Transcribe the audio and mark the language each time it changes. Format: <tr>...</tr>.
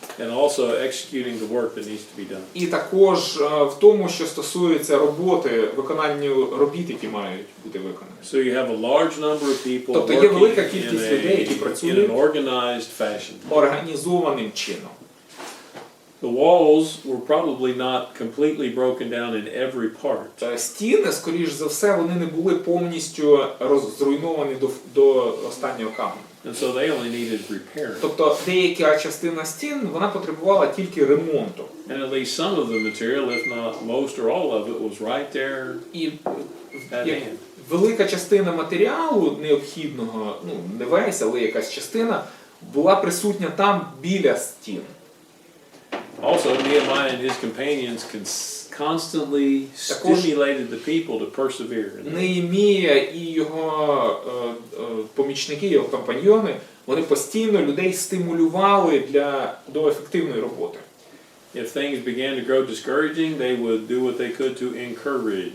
<en>and also executing the work that needs to be done.</en> <uk>і також в тому, що стосується роботи, виконанню робіт, які мають бути виконані.</uk> <en>So you have a large number of people</en> <uk>Тобто є</uk> <en>working</en> <uk>велика кількість людей, які</uk> <en>in</en> <uk>працюють</uk> <en>an organized fashion.</en> <uk>організованим чином.</uk> <en>The walls were probably not completely broken down in every part.</en> <uk>Стіни, скоріш за все, вони не були повністю зруйновані до останнього каменю.</uk> <en>And so they only needed repairing.</en> <uk>Тобто деяка частина стін, вона потребувала тільки ремонту.</uk> <en>And at least some of the material, if not most or all of it, was right there</en> <uk>І</uk> <en>at hand.</en> <uk>велика частина матеріалу необхідного, не весь, але якась частина, була присутня там біля стін.</uk> <en>Also, Nehemiah and his companions constantly stimulated the people to persevere.</en> <uk>Неємія і його помічники, його компаньйони, вони постійно людей стимулювали до ефективної роботи.</uk> <en>if things began to grow discouraging, they would do what they could to encourage.</en>